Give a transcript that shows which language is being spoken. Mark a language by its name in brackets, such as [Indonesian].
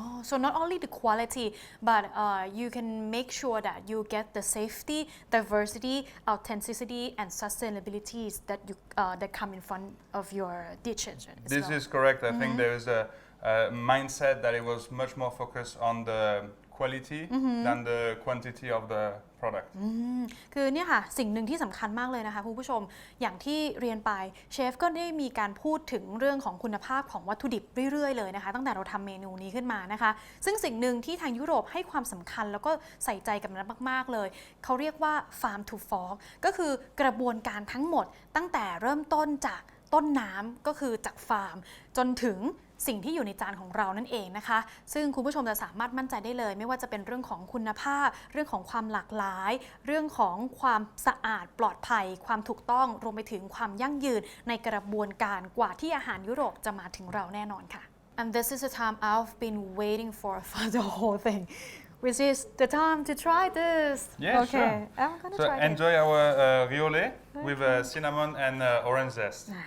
[English] So not only the quality, but you can make sure that you get the safety, diversity, authenticity, and sustainability that come in front of your dishes. This is correct. I think there is a mindset that it was much more focused on the quality than the quantity of the product [Thai] คือเนี่ยค่ะสิ่งหนึ่งที่สำคัญมากเลยนะคะคุณผู้ชมอย่างที่เรียนไปเชฟก็ได้มีการพูดถึงเรื่องของคุณภาพของวัตถุดิบเรื่อยๆเลยนะคะตั้งแต่เราทำเมนูนี้ขึ้นมานะคะซึ่งสิ่งหนึ่งที่ทางยุโรปให้ความสำคัญแล้วก็ใส่ใจกับมันมากๆเลยเขาเรียกว่า farm to fork ก็คือกระบวนการทั้งหมดตั้งแต่เริ่มต้นจากต้นน้ำก็คือจากฟาร์มจนถึง สิ่งที่อยู่ในจานของเรานั่นเองนะคะซึ่งคุณผู้ชมจะสามารถมั่นใจได้เลยไม่ว่าจะเป็นเรื่องของคุณภาพเรื่องของความหลากหลายเรื่องของความสะอาดปลอดภัยความถูกต้องรวมไปถึงความยั่งยืนในกระบวนการกว่าที่อาหารยุโรปจะมาถึงเราแน่นอนค่ะ [English] and this is the time I've been waiting for the whole thing which is the time to try this Yeah, okay sure. I'm gonna So try it enjoy our riole with cinnamon and orange zest